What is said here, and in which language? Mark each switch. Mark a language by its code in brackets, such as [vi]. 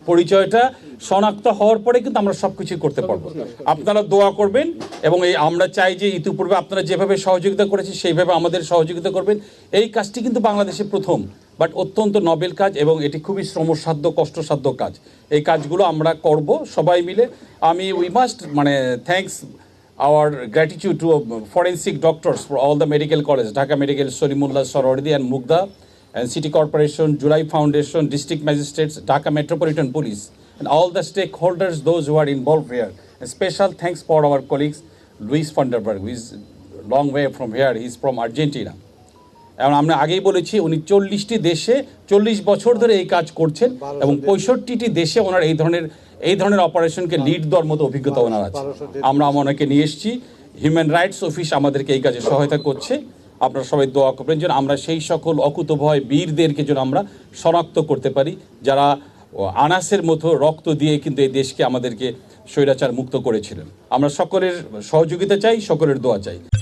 [bn] পরিচয়টা শনাক্ত হওয়ার পরে কিন্তু আমরা সব কিছুই করতে পারবো। আপনারা দোয়া করবেন এবং আমরা চাই যে ইতিপূর্বে আপনারা যেভাবে সহযোগিতা করেছি সেইভাবে আমাদের সহযোগিতা করবেন। এই কাজটি কিন্তু বাংলাদেশে প্রথম, বাট অত্যন্ত নবেল কাজ এবং এটি খুবই শ্রমসাধ্য কষ্টসাধ্য কাজ। এই কাজগুলো আমরা করব সবাই মিলে। [en] We must thanks our gratitude to forensic doctors for all the medical college, Dhaka Medical, Solimullah, Sororidi and Mugda, and City Corporation, July Foundation, District Magistrates, Dhaka Metropolitan Police, and all the stakeholders, those who are involved here. A special thanks for our colleagues, Luis van der Berg, who is long way from here, he is from Argentina. [bn] এবং আমরা আগেই বলেছি উনি 40টি দেশে 40 বছর ধরে এই কাজ করছেন এবং 65টি দেশে ওনার এই ধরনের অপারেশনকে লিড দেওয়ার মতো অভিজ্ঞতা ওনার আছে। আমরা ওনাকে নিয়ে এসেছি, হিউম্যান রাইটস অফিস আমাদেরকে এই কাজে সহায়তা করছে। আপনারা সবাই দোয়া করবেন যেন আমরা সেই সকল অকুতভয় বীরদেরকে যেন আমরা শনাক্ত করতে পারি, যারা আনাসের মতো রক্ত দিয়ে কিন্তু এই দেশকে আমাদেরকে স্বৈরাচার মুক্ত করেছিলেন। আমরা সকলের সহযোগিতা চাই, সকলের দোয়া চাই।